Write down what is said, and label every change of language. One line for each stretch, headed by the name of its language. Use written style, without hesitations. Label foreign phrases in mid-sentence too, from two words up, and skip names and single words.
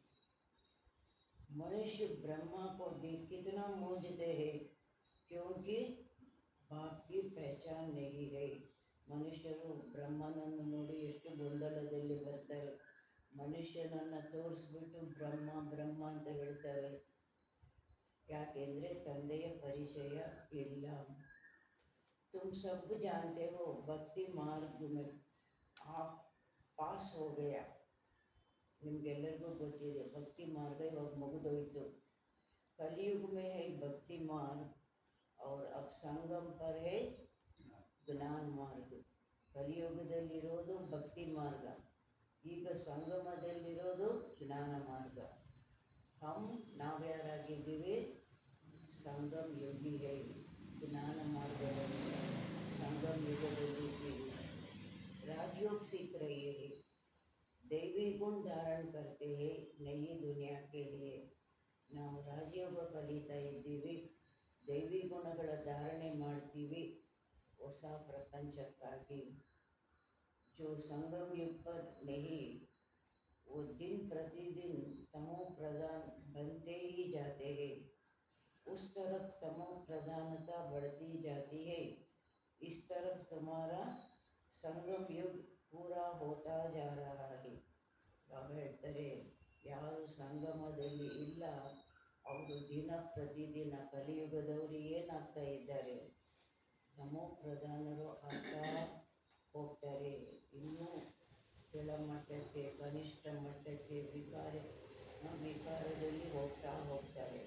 Hindi: मनुष्य ब्रह्म को देख कितना मूझते है क्योंकि बाप की पहचान नहीं है.
Kannada: ಮನುಷ್ಯರು ಬ್ರಹ್ಮನನ್ನು ನೋಡಿ ಎಷ್ಟು ಗೊಂದಲದಲ್ಲಿ ಬರ್ತಾರೆ. ಮನುಷ್ಯನನ್ನು ತೋರಿಸ್ಬಿಟ್ಟು ಬ್ರಹ್ಮ ಬ್ರಹ್ಮ ಅಂತ ಹೇಳ್ತಾರೆ. ಯಾಕೆಂದರೆ ತಂದೆಯ ಪರಿಚಯ ಇಲ್ಲ.
Hindi: तुम सब जानते हो भक्ति मार्ग में आप पास हो गया.
Kannada: ನಿಮಗೆಲ್ಲರಿಗೂ ಗೊತ್ತಿದೆ ಭಕ್ತಿ ಮಾರ್ಗ ಇವಾಗ ಮುಗಿದೋಯ್ತು.
Hindi: कलयुग में है भक्ति मार्ग और अब संगम पर है ज्ञान मार्ग.
Kannada: ಕಲಿಯುಗದಲ್ಲಿರೋದು ಭಕ್ತಿ ಮಾರ್ಗ, ಈಗ ಸಂಗಮದಲ್ಲಿರೋದು ಜ್ಞಾನ ಮಾರ್ಗ. ನಾವ್ಯಾರಾಗಿದ್ದೀವಿ?
Hindi: संगम योगी है.
Kannada: ಜ್ಞಾನ ಮಾರ್ಗದಲ್ಲಿ ಸಂಗಮ ಯುಗದಲ್ಲಿದ್ದೀವಿ.
Hindi: राजयोग सीख रहे हैं, दैवी गुण धारण करते हैं नई दुनिया के लिए.
Kannada: ನಾವು ರಾಜಯೋಗ ಕಲಿತಾ ಇದ್ದೀವಿ, ದೈವಿ ಗುಣಗಳ ಧಾರಣೆ ಮಾಡ್ತೀವಿ ಹೊಸ ಪ್ರಪಂಚಕ್ಕಾಗಿ.
Hindi: जो संगम युग पर नहीं वो दिन प्रतिदिन तमो प्रधान बनते ही जाते हैं. उस तरफ तमो प्रधानता बढ़ती जाती है, इस तरफ तुम्हारा संगम युग पूरा होता जा रहा है.
Kannada: ಬಾಬಾ ಹೇಳ್ತಾರೆ ಯಾರು ಸಂಗಮದಲ್ಲಿ ಇಲ್ಲ ಅವರು ದಿನ ಪ್ರತಿದಿನ ಕಲಿಯುಗದವರು ಏನಾಗ್ತಾ ಇದ್ದಾರೆ? ತಮೋ ಪ್ರಧಾನರು ಆಗ್ತಾ ಹೋಗ್ತಾರೆ. ಇನ್ನೂ ಕೆಳಮಟ್ಟಕ್ಕೆ, ಕನಿಷ್ಠ ಮಟ್ಟಕ್ಕೆ ವಿಕಾರದಲ್ಲಿ ಹೋಗ್ತಾ ಹೋಗ್ತಾರೆ.